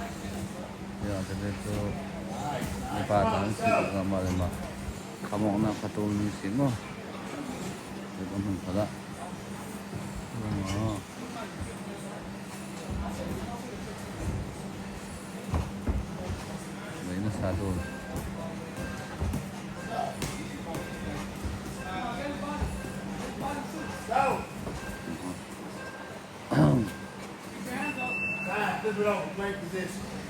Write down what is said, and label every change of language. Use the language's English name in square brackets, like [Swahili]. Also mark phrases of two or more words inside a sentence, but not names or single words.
[Vietnamese] Giờ thì [Indonesian] itu dipasang sih gambar mah. Kamu nak patung ni sih mah. Itu pun pada. Oh. Ini satu. [English] Great position.